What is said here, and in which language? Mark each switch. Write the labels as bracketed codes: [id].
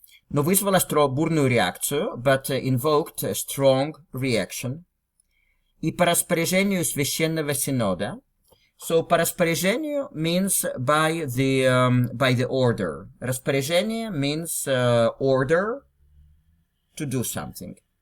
[ru] Но вызвала бурную реакцию, [en] but invoked a strong reaction. [ru] И по распоряжению Священного Синода. [en] So, [ru] по распоряжению [en] means by the order. Распоряжение means order to do something.